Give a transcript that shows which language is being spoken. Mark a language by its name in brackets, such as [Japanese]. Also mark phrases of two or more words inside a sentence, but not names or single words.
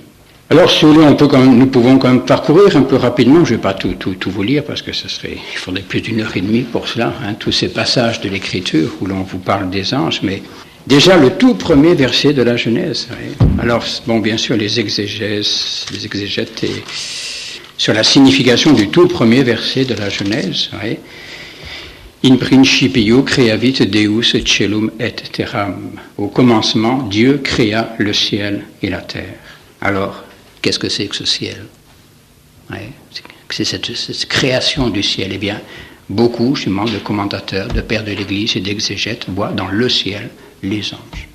[French] Alors, si vous voulez, nous pouvons quand même parcourir un peu rapidement, je ne vais pas tout vous lire, parce que il faudrait plus d'1h30 pour cela, tous ces passages de l'Écriture où l'on vous parle des anges, mais déjà, le tout premier verset de la Genèse. Alors, bien sûr, les exégètes sur la signification du tout premier verset de la Genèse. [Latin] In principio creavit Deus celum et terram. [French] Au commencement, Dieu créa le ciel et la terre. Alors, qu'est-ce que c'est que ce ciel? C'est cette création du ciel. Eh bien, beaucoup, justement, de commentateurs, de pères de l'Église et d'exégètes voient dans le ciel les anges.